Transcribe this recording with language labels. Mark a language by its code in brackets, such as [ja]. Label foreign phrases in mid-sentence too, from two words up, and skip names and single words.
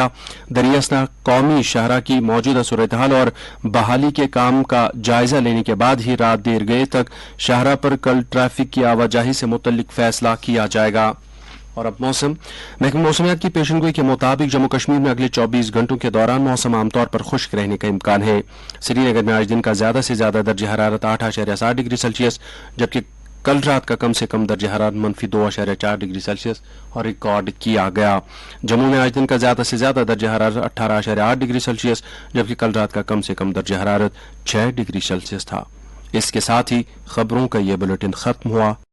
[ur] دریاسنا قومی شاہراہ کی موجودہ صورتحال اور بحالی کے کام کا جائزہ لینے کے بعد ہی رات دیر گئے تک شاہراہ پر کل ٹریفک کی آواجاہی سے متعلق فیصلہ کیا جائے گا۔ اور اب موسم۔ محکمہ موسمیات کی پیشن گوئی کے مطابق جموں کشمیر میں اگلے 24 گھنٹوں کے دوران موسم عام طور پر خشک رہنے کا امکان ہے۔ سری نگر میں آج دن کا زیادہ سے زیادہ درجہ حرارت 8.7 ڈگری سیلسیس جبکہ کل رات کا کم سے کم درجہ حرارت -2.4 ڈگری سیلسیس اور ریکارڈ کیا گیا۔ جموں میں آج دن کا زیادہ سے زیادہ درجہ حرارت 18.8 ڈگری سیلسیس جبکہ کل رات کا کم سے کم درجہ حرارت 6 ڈگری سیلسیس تھا۔ اس کے ساتھ ہی خبروں کا یہ بلیٹن ختم ہوا۔